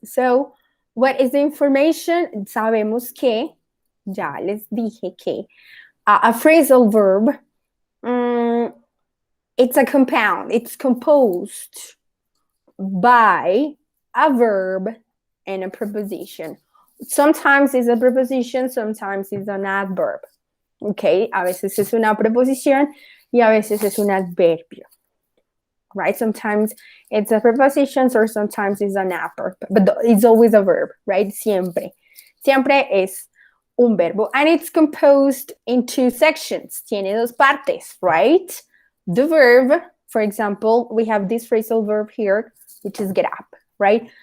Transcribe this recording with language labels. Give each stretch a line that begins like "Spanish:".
English: So what is the information?
Spanish: Sabemos que, ya les dije que
English: a phrasal verb, it's a compound. It's composed by a verb and a preposition. Sometimes it's a preposition, sometimes it's an adverb.
Spanish: Okay, a veces es una preposición y a veces es un adverbio.
English: Right? Sometimes it's a preposition or sometimes it's an adverb, but it's always a verb, right? Siempre.
Spanish: Siempre es un verbo.
English: And it's composed in two sections.
Spanish: Tiene dos partes,
English: right? The verb, for example, we have this phrasal verb here, which is get up, right?